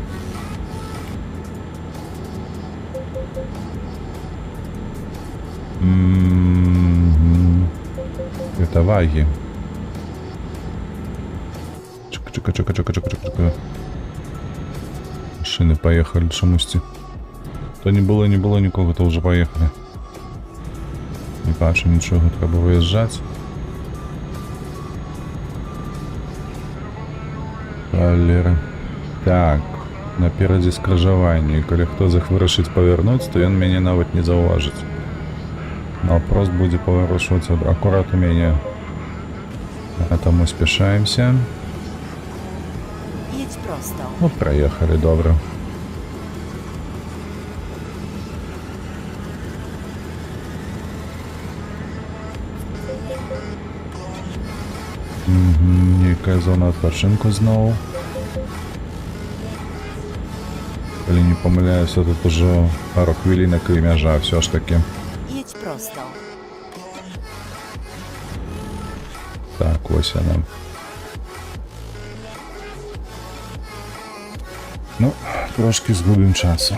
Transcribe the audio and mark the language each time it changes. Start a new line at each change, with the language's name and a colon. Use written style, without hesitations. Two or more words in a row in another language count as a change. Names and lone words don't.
Russian: Это ваги. Чека. Машины поехали чомусь.
Ukrainian: То не было нікого, то вже поехали. Не бачу нічого, треба виїжджати. Аллера.
Belarusian: Так, наперадзе скрыжаванне, і калі хто вырашыць павярнуць, то ён мяне нават не заўважыць. Напрост будзе паварушваць акурат у мяне. А таму спяшаемся.
Polish: Jedź prosto.
Russian: Ну, проехали, добре.
Belarusian: Нейкая зона адпачынку зноў. Калі не памыляюся, тут ужо пару хвілінак і мяжа
Ukrainian: все ж таки.
Polish: Jedź prosto.
Ukrainian: Так, ось яна.
Belarusian: Ну, трошки згубім часу.